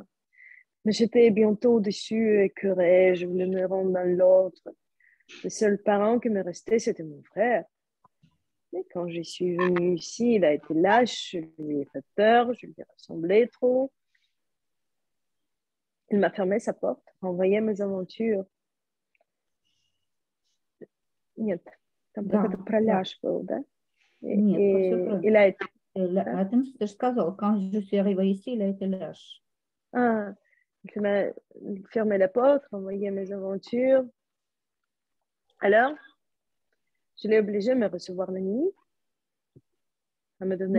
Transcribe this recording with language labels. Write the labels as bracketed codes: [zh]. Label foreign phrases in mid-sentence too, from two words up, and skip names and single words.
[fr] Mais j'étais bientôt au-dessus, écœurée, je voulais me rendre dans l'autre. Le seul parent qui me restait, c'était mon frère. Mais quand je suis venue ici, il a été lâche, je lui ai fait peur, je lui ai ressemblé trop. Il m'a fermé sa porte, envoyé mes aventures. [ru] Нет, там Да, какой-то проляж был, да? Нет, всё правильно. [fr] Il a été... Attends, je te сказал, quand je suis arrivée ici, il a été lâche. Ah, il m'a fermé la porte, envoyé mes aventures. Alors, je l'ai obligé à me recevoir la nuit, à me donner